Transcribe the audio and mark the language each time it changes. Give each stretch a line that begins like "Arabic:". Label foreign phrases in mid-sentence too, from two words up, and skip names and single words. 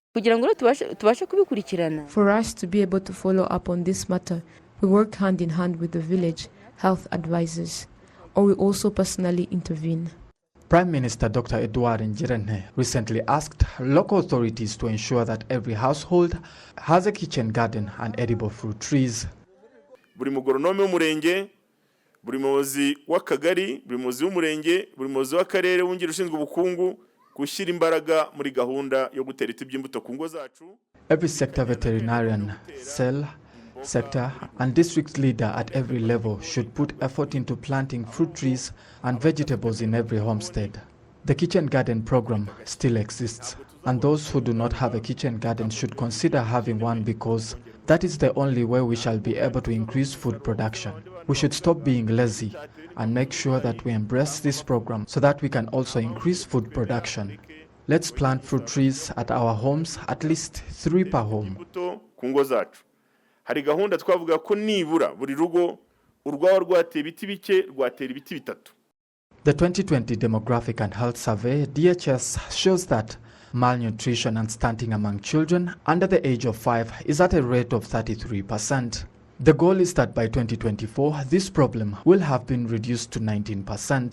English: For us to be able to follow up on this matter, we work hand in hand with the village health advisors, or we also personally intervene. Prime Minister Dr. Edouard Ngirente recently asked local authorities to ensure that every household has a kitchen garden and edible fruit trees.
Kinyarwanda: Buri mugoronome w'umurenge, buri muyobozi w'akagari, buri muyobozi w'umurenge, buri muyobozi w'akarere wungirije ushinzwe ubukungu gushyira imbaraga muri gahunda yo gutera ibiti by'imbuto ku ngo zacu.
English: Every sector veterinarian, cell, sector and district leader at every level should put effort into planting fruit trees and vegetables in every homestead. The kitchen garden program still exists, and those who do not have a kitchen garden should consider having one because that is the only way we shall be able to increase food production. We should stop being lazy and make sure that we embrace this program so that we can also increase food production. Let's plant fruit trees at our homes, at least 3 per home.
Kinyarwanda: Hari gahunda twavuga ko nibura buri rugo urwaho rwateye ibiti bike rwatera ibiti bitatu.
English: The 2020 Demographic and Health Survey, DHS, shows that malnutrition and stunting among children under the age of 5 is at a rate of 33%. The goal is that by 2024, this problem will have been reduced to 19%.